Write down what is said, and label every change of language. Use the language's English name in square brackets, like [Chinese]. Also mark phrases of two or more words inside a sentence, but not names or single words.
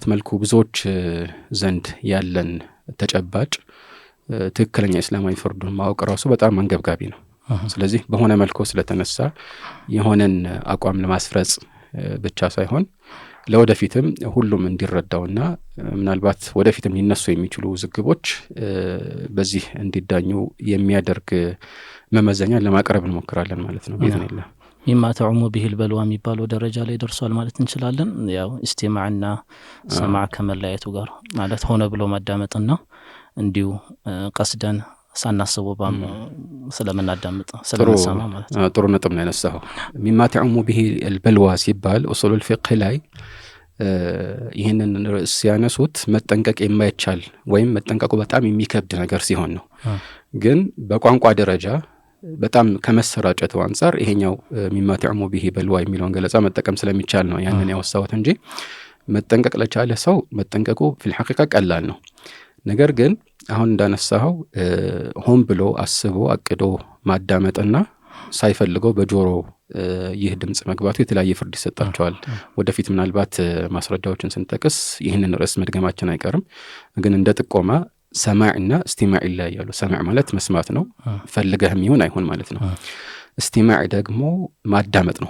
[Amharic] መልኩ ብዙዎች ዘንድ ያለን ተጨባጭ ትክክለኛ እስላማዊ ፍርዱን ማወቅ ራሱ በጣም አንገብጋቢ ነው። ስለዚህ በሆነ መልኩ ስለተነሳ የሆነን አቋም ለማስፈረጽ ብቻ ሳይሆን ለወደፊትም ሁሉም እንዲረዳውና ምናልባት ወደፊትም ሊነሱ የሚችሉ ውዝግቦች በዚህ እንዲዳኙ የሚያደርግ መመዘኛ ለማቅረብ እንሞክራለን ማለት ነው። باذن [Arabic] مما تعم به البلوى [Amharic] የሚባለው ደረጃ ላይ ደርሷል ማለት እንችላለን። ያው ኢስቲማዕና ሰማዕ ከመለያየቱ ጋር ማለት ሆነ ብሎ ማዳመጥና እንዲሁ ቀስደን ሳናስበው ስለምናዳምጥ ስለምንሰማ ማለት ነው። ጥሩ ነጥብ ነው ያነሳው። [Arabic] مما تعم به البلوى [Amharic] ሲባል [Arabic] أصول الفقه [Amharic] ላይ ይሄንን ርዕስ ያነሱት መጠንቀቅ የማይቻል ወይም መጠንቀቁ በጣም የሚከብድ ነገር ሲሆን ነው። ግን በቋንቋ ደረጃ በጣም ከመሰራጨቱ አንፃር ይሄኛው [Arabic] مما تعم به البلوى [Amharic] የሚለውን ገለጻ መጠቀም ስለሚቻል ነው ያንን ያወሳሁት እንጂ መጠንቀቅ ለቻለ ሰው መጠንቀቁ [Arabic] في الحقيقة [Amharic] ቀላል ነው። ነገር ግን አሁን እንዳነሳው ሆን ብሎ አስቦ አቅዶ ማዳመጥና ሳይፈልገው በጆሮ ይህ ድምጽ መግባቱ የተለያየ ፍርድ ይሰጣቸዋል። ወደፊት ምናልባት ማስረጃዎችን ስንጠቅስ ይህንን ርዕስ መድገማችን አይቀርም። ግን እንደ ጥቆማ ሰማዕና እስቲማዕ ይለያያሉ። ሰማዕ ማለት መስማት ነው፣ ፈልገህም ይሁን አይሁን ማለት ነው። እስቲማዕ ደግሞ ማዳመጥ ነው፣